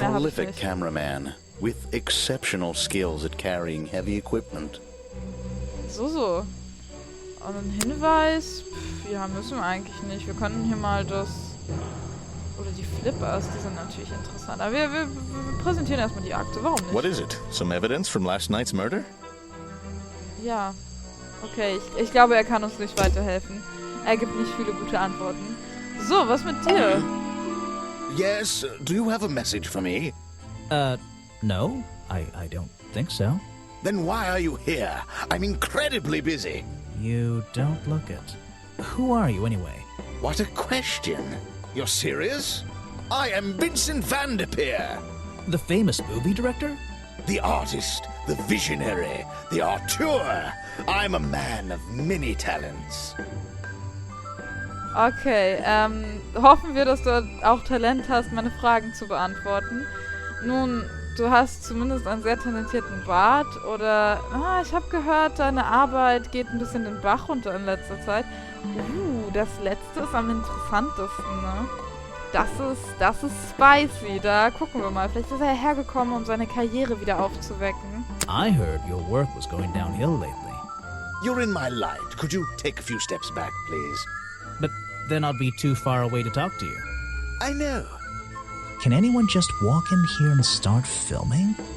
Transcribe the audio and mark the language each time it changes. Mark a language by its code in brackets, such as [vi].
[en] A prolific cameraman with exceptional skills at carrying heavy equipment. [de] So. Und ein Hinweis? Ja, müssen wir eigentlich nicht. Wir können hier mal das... Oder die Flippers, die sind natürlich interessant. Aber wir präsentieren erstmal die Akte. Warum nicht? [en] What is it? Some evidence from last night's murder? [de] Ja. Okay, ich glaube, er kann uns nicht weiterhelfen. Er gibt nicht viele gute Antworten. So, was mit dir? [en] Yes, do you have a message for me? No. I don't think so. Then why are you here? I'm incredibly busy. You don't look it. Who are you, anyway? What a question. You're serious? I am Vincent van der Peer. The famous movie director? The artist, the visionary, the auteur. I'm a man of many talents. [de] Okay, hoffen wir, dass du auch Talent hast, meine Fragen zu beantworten. Nun, du hast zumindest einen sehr talentierten Bart oder... ich habe gehört, deine Arbeit geht ein bisschen den Bach runter in letzter Zeit. Das letzte ist am interessantesten, ne? Das ist spicy. Da gucken wir mal. Vielleicht ist er hergekommen, um seine Karriere wieder aufzuwecken. [en] I heard your work was going downhill lately. You're in my light. Could you take a few steps back, please? But then I'll be too far away to talk to you. I know. Can anyone just walk in here and start filming?